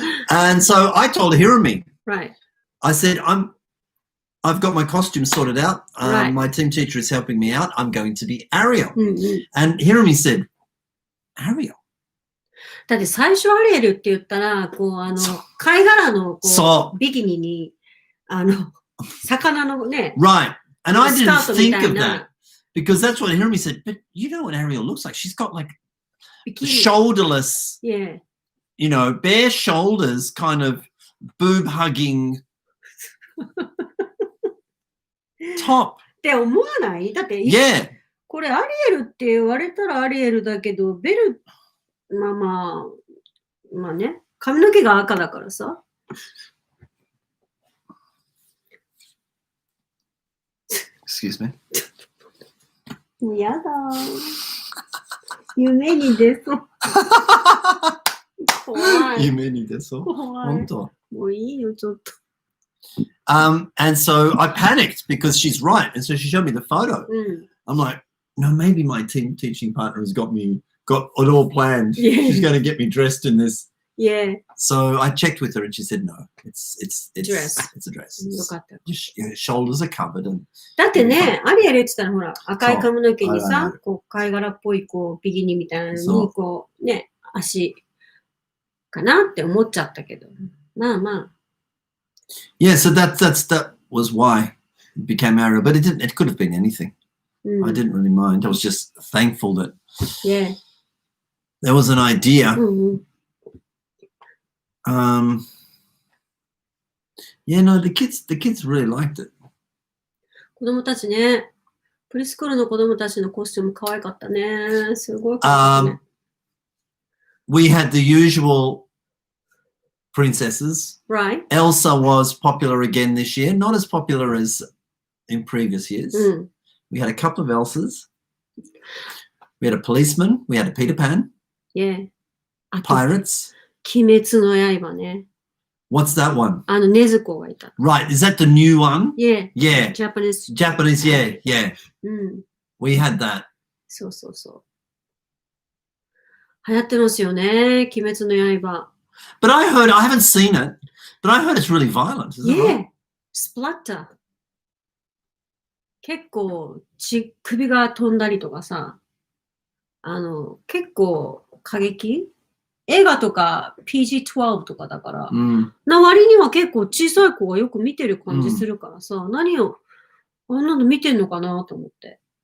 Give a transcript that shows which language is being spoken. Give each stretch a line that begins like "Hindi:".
English: And so I told her, here are me. Right. I said, I've got my costume sorted out. Right. My team teacher is helping me out. I'm going to be Ariel. And Hirami said, Ariel.
Japanese: だって最初アリエルって言ったら、こう、貝殻のこうビキニに、魚のね。
English: Right. And I didn't think of that because that's what Hirami said. But you know what Ariel looks like? She's got like shoulderless, yeah. You know, bare shoulders, kind of boob hugging top.
Japanese: って思わない？だって、
English: yeah.
Japanese: これアリエルって言われたらアリエルだけど、ベル、まあね、髪の毛が赤だからさ。
English: Excuse me.
Japanese: もうやだ。夢に出そう。怖い。夢に出そう。本当。もういいよ、ちょっと。
English: And so I panicked because she's right. And so she showed me the photo. I'm like, no, maybe my teaching partner has got it all planned. Yeah. She's going to get me dressed in this Yeah. So I checked with her and she said, no, it's Dress. It's a dress.
Japanese: よかった。
English: Your shoulders are covered. And
Japanese: だってね、アリエル言ってたらほら、赤い髪の毛にそうさ、こう、貝殻っぽい、こう、ビキニみたいなのそうに、こう、ね、足かなって思っちゃったけど。まあまあ。
English: yeah, so that was why it became Ariel. But it could have been anything.
Japanese: うん、
English: I didn't really mind. I was just thankful that Yeah. there was an idea.
Japanese: うんうん。
English: Yeah, no, the kids really liked it.
Japanese: 子供たちね、プリスクールの子供たちのコスチューム可愛かったね。すごい可愛かったね。
English: We had the usual princesses. Right? Elsa was popular again this year, not as popular as in previous years.
Japanese: うん。
English: We had a couple of Elsas. We had a policeman. We had a Peter Pan. Yeah.
Japanese: あと、
English: Pirates.
Japanese: 鬼滅の刃ね。
English: What's that one?
Japanese: あの、禰豆子がいた。
English: Right, is that the new one? Yeah. Yeah. Japanese. Japanese, yeah.
Japanese: うん。
English: We had that.
Japanese: そうそうそう。流行ってますよね。鬼滅の刃。
English: But I haven't seen it, but I heard it's really violent. Is it Yeah. right?
Japanese: スプラッター。結構首が飛んだりとかさ、結構過激映画とか PG-12 とかだから、な割には結構小さい子がよく見てる感じするからさ、何を、あんなの見てんのかなと思って。